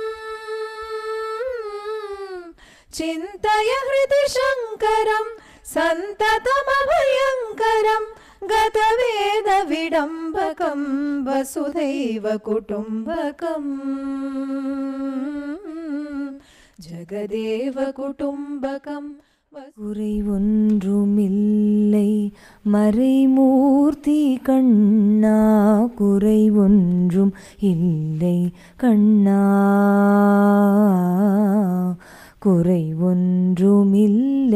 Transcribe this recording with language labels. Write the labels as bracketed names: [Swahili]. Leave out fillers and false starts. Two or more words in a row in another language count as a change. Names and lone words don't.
[Sanskrit] चिन्तय हृदि शङ्करं सन्ततमभयङ्करं, गतवेद विडम्बकं वसुधैव कुटुम्बकं, जगदेव कुटुम्बकं. [Tamil] குறை ஒன்றுமில்லை மறைமூர்த்தி கண்ணா, குறை ஒன்றும் இல்லை கண்ணா, குறை ஒன்றுமில்லை